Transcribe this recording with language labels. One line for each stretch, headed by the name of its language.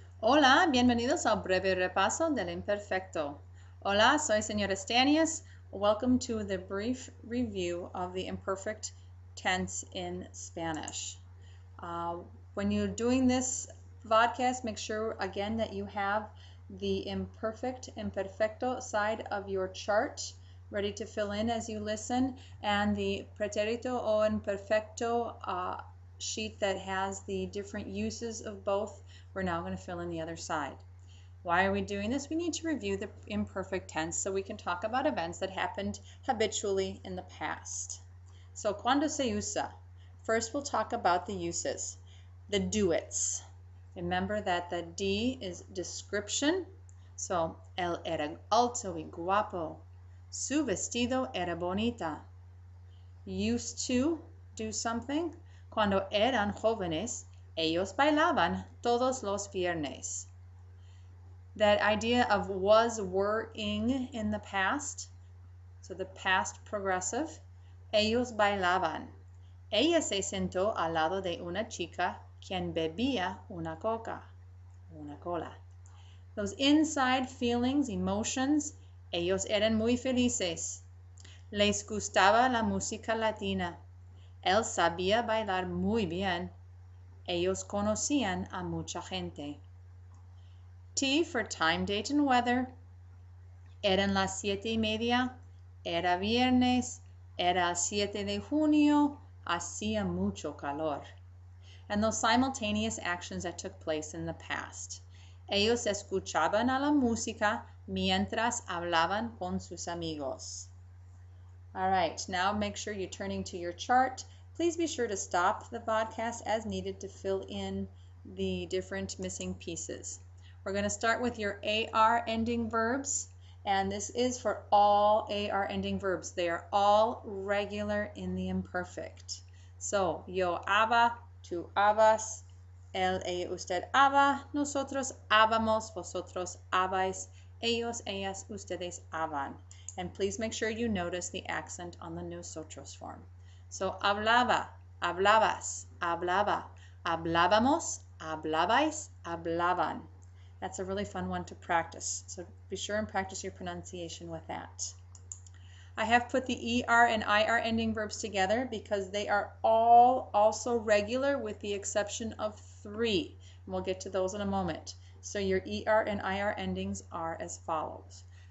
Spanish: Hola, bienvenidos al breve repaso del imperfecto. Hola, soy señora Stanius.
English: Welcome to the brief review of the imperfect tense in Spanish. When you're doing this podcast, make sure again that you have the imperfecto side of your chart ready to fill in as you listen, and the pretérito o imperfecto sheet that has the different uses of both. We're now going to fill in the other side. Why are we doing this? We need to review the imperfect tense so we can talk about events that happened habitually in the past. So,
Spanish: cuando se usa?
English: First, we'll talk about the uses. The do-its. Remember that the D is description.
Spanish: So, él era alto y guapo. Su vestido era bonita.
English: Used to do something.
Spanish: Cuando eran jóvenes, ellos bailaban todos los viernes.
English: That idea of was, were, ing in the past. So the past progressive.
Spanish: Ellos bailaban. Ella se sentó al lado de una chica quien bebía una cola.
English: Those inside feelings, emotions.
Spanish: Ellos eran muy felices. Les gustaba la música latina. Él sabía bailar muy bien. Ellos conocían a mucha gente.
English: T for time, date, and weather.
Spanish: Eran las 7:30. Era viernes. Era el 7 de junio. Hacía mucho calor.
English: And those simultaneous actions that took place in the past.
Spanish: Ellos escuchaban a la música mientras hablaban con sus amigos.
English: All right, now make sure you're turning to your chart. Please be sure to stop the podcast as needed to fill in the different missing pieces. We're going to start with your AR ending verbs, and this is for all AR ending verbs. They are all regular in the imperfect.
Spanish: So, yo haba, tú habas, él, ella, usted haba, nosotros habamos, vosotros habáis, ellos, ellas, ustedes haban.
English: And please make sure you notice the accent on the nosotros form.
Spanish: So, hablaba, hablabas, hablaba, hablábamos, hablabais, hablaban.
English: That's a really fun one to practice. So be sure and practice your pronunciation with that. I have put the ER and IR ending verbs together because they are all also regular with the exception of 3. And we'll get to those in a moment. So your ER and IR endings are as follows.